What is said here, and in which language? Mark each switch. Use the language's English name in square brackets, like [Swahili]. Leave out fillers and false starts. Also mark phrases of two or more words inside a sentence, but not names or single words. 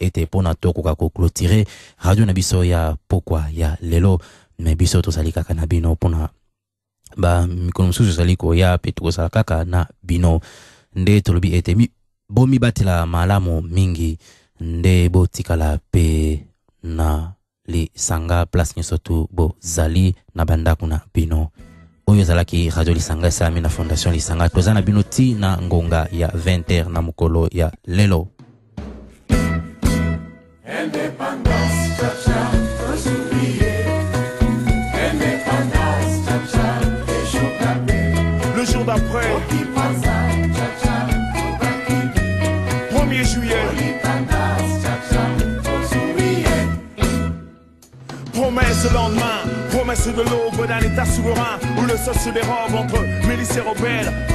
[Lingala] ete mpona tokoka koclôturer radio na biso ya pokwa ya lelo me biso tozali kaka na bino mpona ba mikolo mosusu ezali koya pe tokozala kaka na bino nde tolobi ete bomi batela malamu mingi nde botikala pe na lisanga place nyonso tu bozali na bandako na bino oyo ezalaki radio lisanga esalami na fondation lisanga toza na bino ti na ngonga ya 20h na mokolo ya lelo. [French] Indépendance, cha-cha, indépendance, cha-cha, et chocabé. Le jour d'après, 1er juillet, promesse le lendemain, promesse de l'aube d'un état souverain où le sol se dérobe entre milices et rebelles, puis